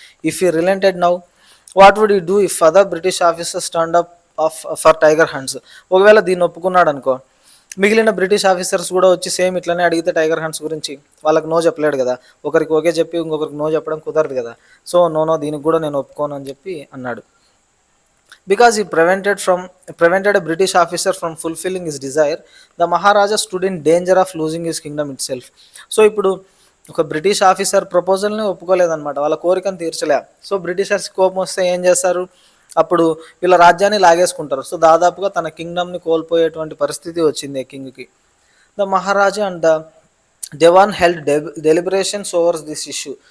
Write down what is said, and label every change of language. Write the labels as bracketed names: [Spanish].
[English] If you relented now, what would you do if other British officers stand up for tiger hunts. [Telugu] ఒకవేళ దీన్ని ఒప్పుకున్నాడు అనుకో, మిగిలిన British officers కూడా వచ్చి సేమ్ ఇట్లనే అడిగితే టైగర్ హంట్స్ గురించి, వాళ్ళకి నో చెప్పలేడు కదా, ఒకరికి ఓకే చెప్పి ఇంకొకరికి నో చెప్పడం కుదరదు కదా. సో నో, దీనికి కూడా నేను ఒప్పుకోను అని చెప్పి అన్నాడు. [English] Because he prevented a British officer from fulfilling his desire, the Maharaja stood in danger of losing his kingdom itself. [Telugu] So ఇప్పుడు ఒక బ్రిటిష్ ఆఫీసర్ ప్రపోజల్ని ఒప్పుకోలేదన్నమాట, వాళ్ళ కోరికను తీర్చలే. సో బ్రిటిషర్స్ కోపం వస్తే ఏం చేస్తారు, అప్పుడు వీళ్ళ రాజ్యాన్ని లాగేసుకుంటారు. సో దాదాపుగా తన కింగ్డమ్ని కోల్పోయేటువంటి పరిస్థితి వచ్చింది కింగ్కి. [English] The Maharaja and the Dewan held deliberations over this issue.